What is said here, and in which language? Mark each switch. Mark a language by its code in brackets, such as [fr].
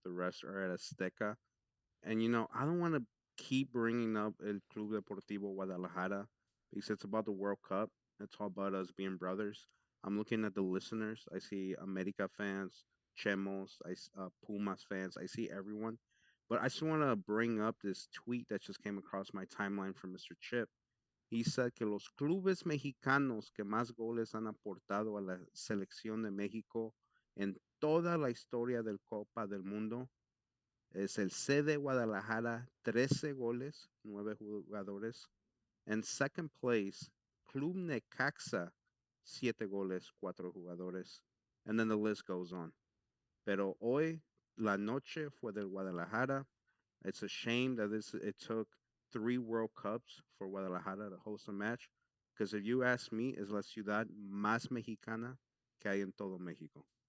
[en] The rest are at Azteca. And, you know, I don't want to keep bringing up El Club Deportivo Guadalajara because it's about the World Cup. It's all about us being brothers. I'm looking at the listeners. I see America fans, Chemos, Pumas fans. I see everyone. But I just want to bring up this tweet that just came across my timeline from Mr. Chip. He said [es] que los clubes mexicanos que más goles han aportado a la selección de México en toda la historia del Copa del Mundo es el CD Guadalajara, 13 goles, 9 jugadores. En [en] second place, [es] Club Necaxa, 7 goles, 4 jugadores. [en] And then the list goes on. [es] Pero hoy, la noche fue del Guadalajara. [en] It's a shame that it took 3 World Cups for Guadalajara to host a match. Because if you ask me, [es] es la ciudad más mexicana que hay en todo México.